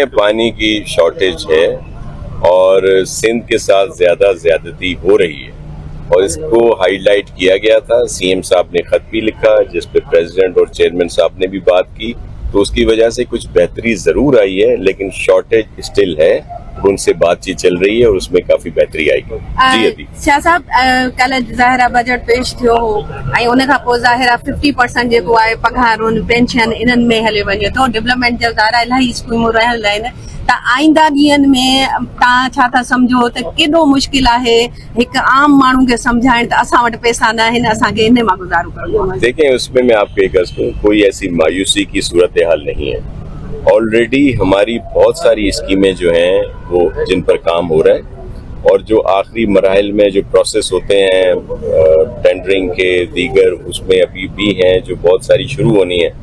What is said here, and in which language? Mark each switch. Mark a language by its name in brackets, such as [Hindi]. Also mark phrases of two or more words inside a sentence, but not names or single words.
[Urdu] دیکھیں پانی کی شارٹیج ہے اور سندھ کے ساتھ زیادہ زیادتی ہو رہی ہے اور اس کو ہائی لائٹ کیا گیا تھا. سی ایم صاحب نے خط بھی لکھا جس پہ پریزیڈنٹ اور چیئرمین صاحب نے بھی بات کی. تو اس کی وجہ سے کچھ بہتری ضرور آئی ہے لیکن [English] shortage still [Urdu] ہے. ان سے بات چیت چل رہی ہے اور اس میں کافی بہتری آئے گی. جی ابھی [Sindhi] شاہ صاحब कल ज़ाहिर बजट पेश थियो हो ऐं उन खां पोइ ज़ाहिर 50% जेको आहे पघारुनि पेंशन इन्हनि में हले वञे थो. डेवलपमेंट जा ज़ाहिर इलाही स्कीमूं रहियल आहिनि. त आईंदा ॾींहंनि में तव्हां छा था सम्झो त केॾो मुश्किल आहे हिकु आम माण्हू खे सम्झाइण त असां वटि पैसा न आहिनि असांखे इन मां गुज़ारो करिणो आहे. [Urdu] دیکھیں اس میں آپ کو ایک عرض کروں کوئی ایسی مایوسی کی صورتحال نہیں ہے. آلریڈی ہماری بہت ساری اسکیمیں جو ہیں وہ جن پر کام ہو رہا ہے اور جو آخری مراحل میں جو پروسیس ہوتے ہیں ٹینڈرنگ کے دیگر اس میں ابھی بھی ہیں جو بہت ساری شروع ہونی ہے.